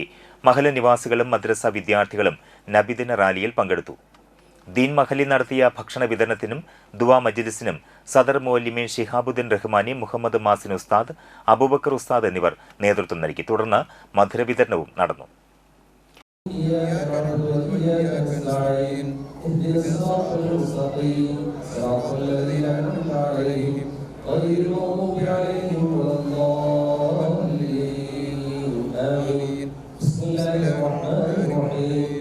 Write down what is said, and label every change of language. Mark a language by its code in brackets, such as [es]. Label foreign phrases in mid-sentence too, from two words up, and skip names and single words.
[ml] മഹല്ല് നിവാസികളും മദ്രസ വിദ്യാർത്ഥികളും നബിദിന റാലിയിൽ പങ്കെടുത്തു. ദീൻ മഹലിൽ നടത്തിയ ഭക്ഷണ വിതരണത്തിനും ദുആ മജ്ലിസിനും സദർ മുഅല്ലിമീൻ ഷിഹാബുദ്ദീൻ റഹ്മാനി, മുഹമ്മദ് മാസിൻ ഉസ്താദ്, അബൂബക്കർ ഉസ്താദ് എന്നിവർ നേതൃത്വം നൽകി. തുടർന്ന് മധുര വിതരണവും നടന്നു. [ar] غير المغضوب عليهم ولا الضالين آمين. بسم الله الرحمن الرحيم.